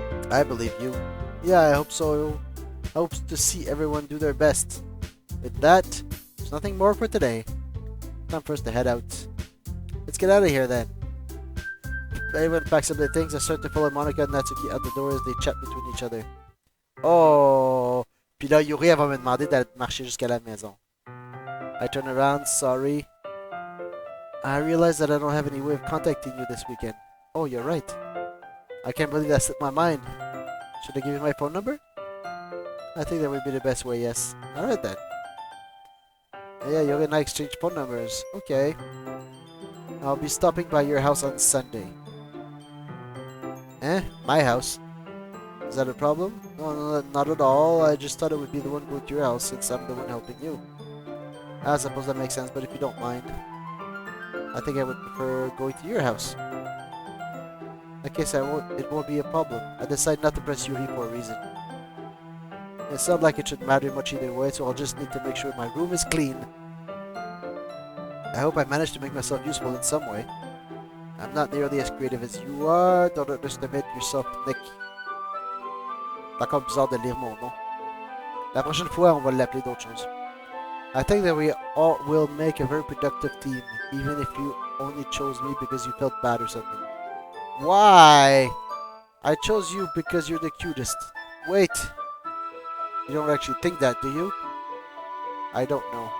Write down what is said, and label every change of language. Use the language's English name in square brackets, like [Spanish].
[English] I believe you. Yeah, I hope so. I hope to see everyone do their best. With that, there's nothing more for today. Time for us to head out. Let's get out of here then. Everyone packs up their things. I start to follow Monica and Natsuki out the door as they chat between each other. Oh! [French] Puis là, Yuri, elle va me demander d'aller marcher jusqu'à la maison. [English] I turn around, sorry. I realize that I don't have any way of contacting you this weekend. Oh, you're right. I can't believe that slipped my mind. Should I give you my phone number? I think that would be the best way, yes. Alright then. Yeah, Yuri and I exchange phone numbers. Okay. I'll be stopping by your house on Sunday. Eh? My house? Is that a problem? No, not at all. I just thought it would be the one going to your house since I'm the one helping you. I suppose that makes sense, but if you don't mind, I think I would prefer going to your house. In that case, it won't be a problem. I decided not to press Yuri for a reason. It's not like it should matter much either way, so I'll just need to make sure my room is clean. I hope I managed to make myself useful in some way. I'm not nearly as creative as you are. Don't underestimate yourself, Nick. [French] C'est encore bizarre de lire mon nom. La prochaine fois, on va l'appeler d'autres choses. [English] I think that we all will make a very productive team, even if you only chose me because you felt bad or something. Why? I chose you because you're the cutest. Wait. You don't actually think that, do you? I don't know.